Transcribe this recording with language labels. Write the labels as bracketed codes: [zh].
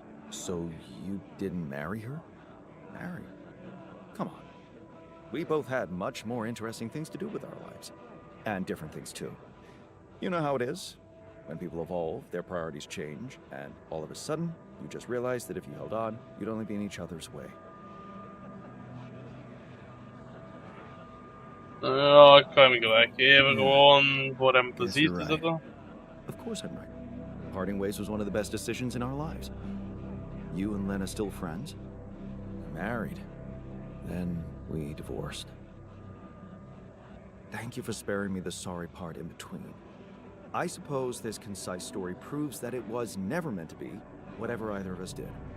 [en] So you didn't marry her? Marry? Come on. We both had much more interesting things to do with our lives. And different things too. You know how it is. When people evolve, their priorities change, and all of a sudden, you just realize that if you held on, you'd only be in each other's way. [nl] Ja, ik ga hem gelijk geven, gewoon voor hem plezier te zetten. [en] Of course I'm right. Parting ways was one of the best decisions in our lives. You and Lena still friends? Married. Then we divorced. Thank you for sparing me the sorry part in between. I suppose this concise story proves that it was never meant to be whatever either of us did.